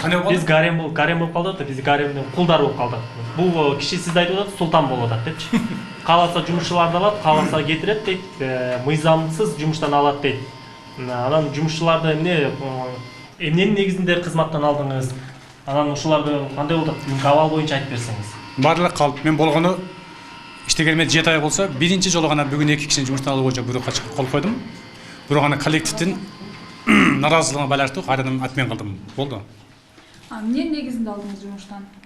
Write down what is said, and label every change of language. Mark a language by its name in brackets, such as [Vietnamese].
[Kyrgyz] Биз гарем болуп калды да, биз гаремдин кулдары болуп калдык. Бул киши сизди айтып атат, султан болуп атат депчи. Кааласа жумушчуларды алат, кааласа кетирет дейт, мыйзамсыз жумуштан алат дейт. Анан жумушчуларды эмненин негизинде кызматтан алдыңыз? Анан ушуларды кандай болду? Бүгүнкү абал боюнча айтып берсеңиз. [Kazakh] Барлығы қалып. Мен болғаны іштегеніме 7 ай болса, бірінші жолы ғана бүгін 2 кішіні жұмыстан алу бойынша бұйрыққа шығып қол қойдым. Бұрын ғана коллективтен наразылығына байланысты қайрадан атмен қалдым. Болды. [Kyrgyz] Эмне негизинде алдыңыз жумуштан?